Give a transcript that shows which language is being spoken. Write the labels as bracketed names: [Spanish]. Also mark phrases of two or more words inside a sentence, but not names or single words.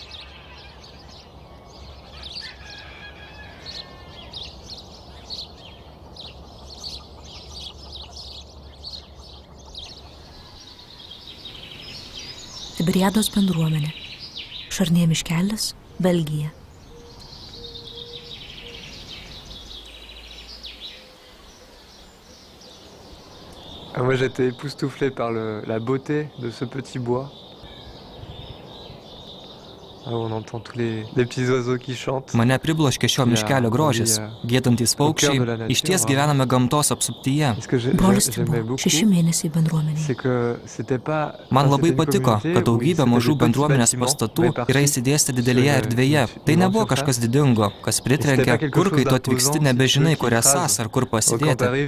[Lithuanian] Tiberiados bendruomenė. Šarnė miškelis, Belgija. [French] Moi, j'étais époustouflé par la beauté de ce petit bois. On entend tous les petits oiseaux qui chantent. [Lithuanian] Mane pribloškė šio miškelio grožis. Giedantys paukščiai, išties gyvename gamtos apsuptyje. Brolis Tibo, 6 mėnesiai bendruomenėje. Man labai patiko, kad daugybė mažų bendruomenės pastatų yra įsidėstę didelėje erdvėje. Tai nebuvo kažkas didingo, kas pritrenkia, kur kai tu atvyksti nebežinai, kur esas ar kur pasidėti.